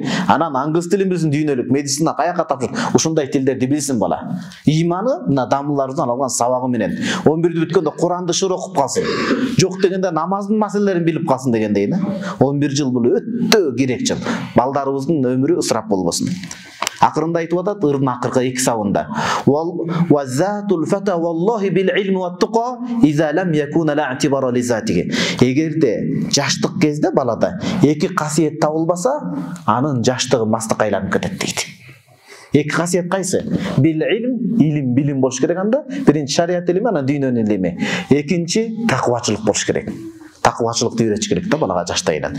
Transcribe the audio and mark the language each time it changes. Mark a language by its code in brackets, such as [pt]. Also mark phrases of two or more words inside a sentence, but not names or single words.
[ky] Анан англис тилин билсин, дүйнөлүк медицина каяка тапшыр. Ушундай тилдерди билсин бала. Иманы мына дамылдарыбыздан алган сабагы менен 11-ди бүткөндө Куранды шыр окуп калсын. Жок дегенде намаздын маселелерин билип калсын дегендей да. 11 жыл бул өтө керек жыл. Балдарыбыздын өмүрү ысырап болбосун. Акырында айтып атат, ырдын акыркы 2 сабында. [ar] وذات الفتى والله بالعلم والتقى إذا لم يكونا لا اعتبار لذاته. [ky] Эгерде жаштык кезде балада 2 касиет табылбаса, анын жаштыгы мастыкка айланып кетет дейт. 2 касиет кайсы? Бил илим, билим болуш керек анда. Биринчи шариат илими, анан дүйнөнүн илими. Экинчи такыбачылык болуш керек. Такыбачылыкты үйрөтүш керек да балага жаштайынан.